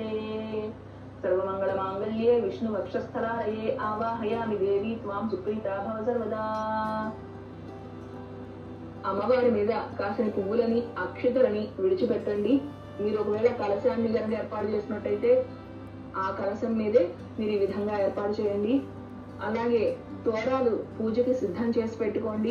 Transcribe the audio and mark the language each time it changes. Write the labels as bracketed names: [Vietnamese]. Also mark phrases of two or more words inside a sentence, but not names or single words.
[Sanskrit] सर्वमंगलमांगल्ये विष्णु वक्षस्थलालये आवाहयामि देवी त्वां सुप्रीता भव सर्वदा. [Telugu] అమ్మవారి మీద కాసిన పువ్వులని అక్షతలని విడిచిపెట్టండి. మీరు ఒకవేళ కలశాన్ని కనుక ఏర్పాటు చేసినట్టయితే ఆ కలశం మీదే మీరు ఈ విధంగా ఏర్పాటు చేయండి. అలాగే తోరాలు పూజకి సిద్ధం చేసి పెట్టుకోండి.